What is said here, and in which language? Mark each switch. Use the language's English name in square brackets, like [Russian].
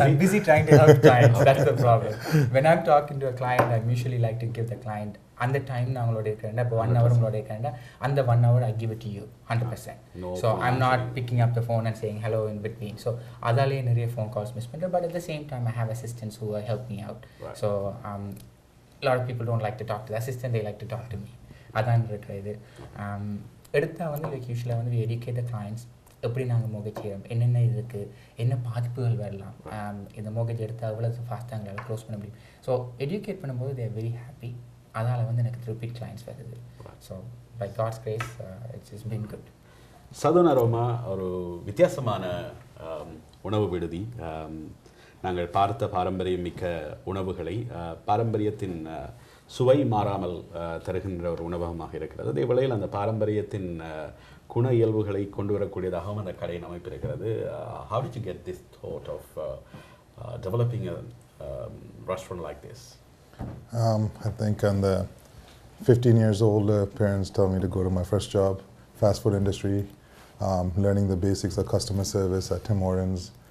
[English] I'm busy trying to help clients. That's the problem. When I'm talking to a client, I usually like to give the client [Tamil] அந்த time நான் உங்களோட இருக்கிறேன், [English] இப்போ 1 hour உங்களோட இருக்கிறேன், அந்த 1 hour I give it to you 100%. So I'm not picking up the phone and saying hello in between. So [Tamil] அதாலே நிறைய [English] phone calls miss [Tamil] பண்ணுறேன். [English] But at the same time I have assistants who help me out. So a lot of people don't like to talk to the assistant, they like to talk to me. [Tamil] அதான் இருக்கிற இது. எடுத்தால் வந்து like யூஸ்வலாக வந்து [English] we educate the clients [Tamil] எப்படி நாங்கள் mortgage செய்கிறோம், என்னென்ன இருக்குது, என்ன பாதிப்புகள் வரலாம், இந்த மோகேஜ் எடுத்தால் அவ்வளோ ஃபாஸ்ட்டாக எங்களால் க்ளோஸ் பண்ண முடியும். [English] so educate [Tamil] பண்ணும்போது [English] they are very happy. [Tamil] அதனால் வந்து எனக்கு ரிப்பீட் கிளைண்ட்ஸ் வருது. [English] So by God's grace it's been good. [Tamil] Southern aroma ஒரு வித்தியாசமான உணவு விடுதி. நாங்கள் பார்த்த பாரம்பரியம் மிக்க உணவுகளை பாரம்பரியத்தின் சுவை மாறாமல் தருகின்ற ஒரு உணவகமாக இருக்கிறது. அதே வேளையில் அந்த பாரம்பரியத்தின் குண இயல்புகளை கொண்டு வரக்கூடியதாகவும் அந்த கடையின் அமைப்பு இருக்கிறது. [English] How did you get this thought of developing a restaurant like this? I think on the 15 years old, parents told me to go to my first job, fast food industry, learning the basics of customer service at Tim Hortons.